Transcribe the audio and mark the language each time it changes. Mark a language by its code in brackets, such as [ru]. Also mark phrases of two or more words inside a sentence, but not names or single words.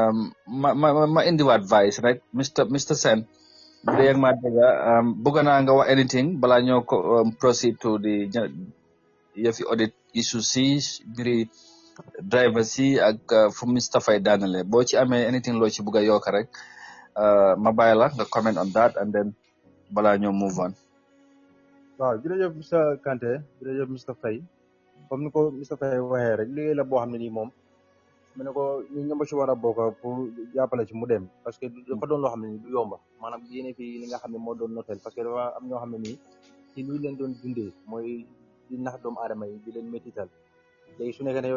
[wo] ma indiwaat advice rek Mr Sen bu dee ma dégga bëgg naa nga wax anything balaa ñoo ko [en] proceed to the [wo] yëfi audit issue si mbiri driver si ak fu Mr Faye daanale boo ci amee anything loo ci bëgg a yokk rek ma bàyyi la nga [en] comment on that and then [wo] balaa ñoo [en] move on. [wo] waaw jërëjëf Mr Kanté jërëjëf Mr Faye comme ni ko Mr Faye waxee rek liggéey la boo xam ne nii moom mu ne ko ñu ñëmba ci war a bokk pour jàppale ci mu dem parce que dafa doon loo xam ne nii du yomba maanaam yéene fii li nga xam ne moo doon noteel parce que dafa am ñoo xam ne nii ci nii leen doon dundee mooy di nax doomu aadama yi di leen métital léegi su nekkee ne yow